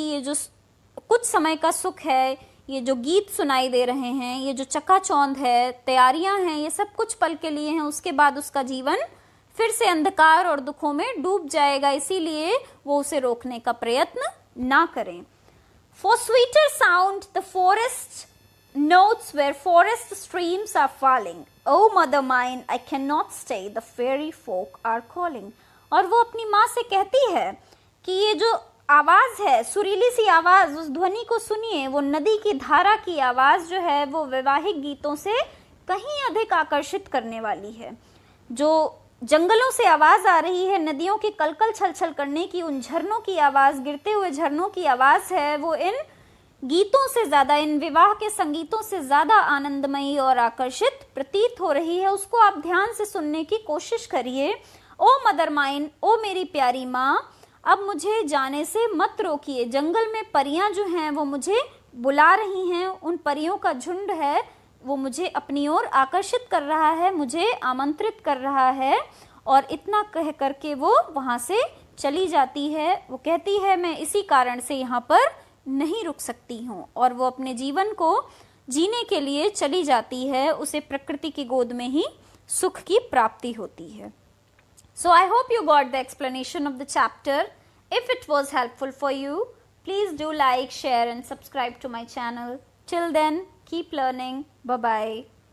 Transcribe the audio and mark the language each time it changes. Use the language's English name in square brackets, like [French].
[Hindi] ये जो कुछ समय का सुख है, ये जो गीत सुनाई दे रहे हैं, ये जो चकाचौंध है, तैयारियां हैं, ये सब कुछ पल के लिए हैं. उसके बाद उसका जीवन फिर से अंधकार और दुखों में डूब जाएगा. इसीलिए वो उसे रोकने का प्रयत्न ना करें. [English] For sweeter sound the forest notes where forest streams are falling. Oh mother mine, I cannot stay, the fairy folk are calling. [Hindi] और वो अपनी माँ से कहती है कि ये जो आवाज है, सुरीली सी आवाज, उस ध्वनि को सुनिए. वो नदी की धारा की आवाज जो है वो वैवाहिक गीतों से कहीं अधिक आकर्षित करने वाली है. जो जंगलों से आवाज आ रही है, नदियों की कलकल छलछल करने की, उन झरनों की आवाज, गिरते हुए झरनों की आवाज है, वो इन गीतों से ज़्यादा, इन विवाह के संगीतों से ज़्यादा आनंदमयी और आकर्षित प्रतीत हो रही है, उसको आप ध्यान से सुनने की कोशिश करिए। [English] O mother mine, [Hindi] ओ मेरी प्यारी माँ, अब मुझे जाने से मत रोकिए। जंगल में परियां जो हैं वो मुझे बुला रही हैं, उन परियों का झुंड है वो मुझे अपनी ओर आकर्षित कर रहा है, मुझे आमंत्रित कर रहा है। और इतना कह करके वो वहाँ से चली जाती है। वो कहती है मैं इसी कारण से यहाँ पर नहीं रुक सकती हूँ, और वो अपने जीवन को जीने के लिए चली जाती है। उसे प्रकृति की गोद में ही सुख की प्राप्ति होती है। [English] So I hope you got the explanation of the chapter. If it was helpful for you, please do like, share and subscribe to my channel. Till then, keep learning. Bye-bye.